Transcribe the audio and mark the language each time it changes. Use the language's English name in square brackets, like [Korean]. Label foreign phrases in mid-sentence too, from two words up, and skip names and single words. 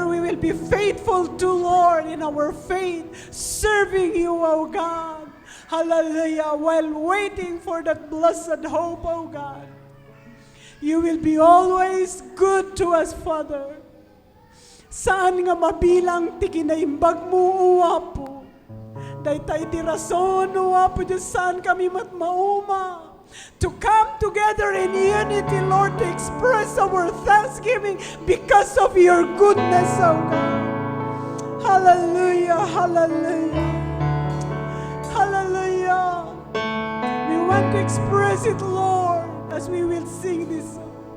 [English] will be faithful to Lord in our faith, serving you, O God. Hallelujah. While waiting for that blessed hope, O God. You will be always good to us, Father. [Iloko] Saan nga mabilang ti kinaimbag mo, uwa po. Daytay ti rason, uwa po, Diyos, saan kami matmauma. [English] To come together in unity, Lord, to express our thanksgiving because of your goodness, O God. Hallelujah, hallelujah. Hallelujah. We want to express it, Lord, as we will sing this song.